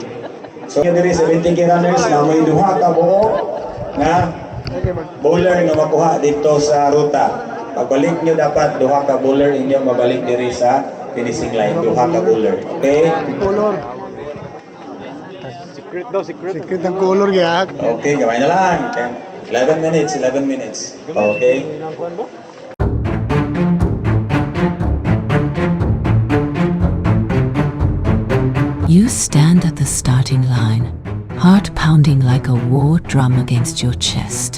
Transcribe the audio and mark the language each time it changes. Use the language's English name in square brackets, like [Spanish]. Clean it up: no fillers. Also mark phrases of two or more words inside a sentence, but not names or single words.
[Hiligaynon] So diri 70 runners na may duha ka buok nga bowler nga makuha dito sa ruta. Pagbalik nyo dapat duha ka bowler inyo mabalik diri sa finishing line. Duha ka bowler. Okay? Color. Secret ang color kaya. [Filipino] Okay, gawin na lang. 11 minutes. Okay? [English] You stand at the starting line, heart pounding like a war drum against your chest.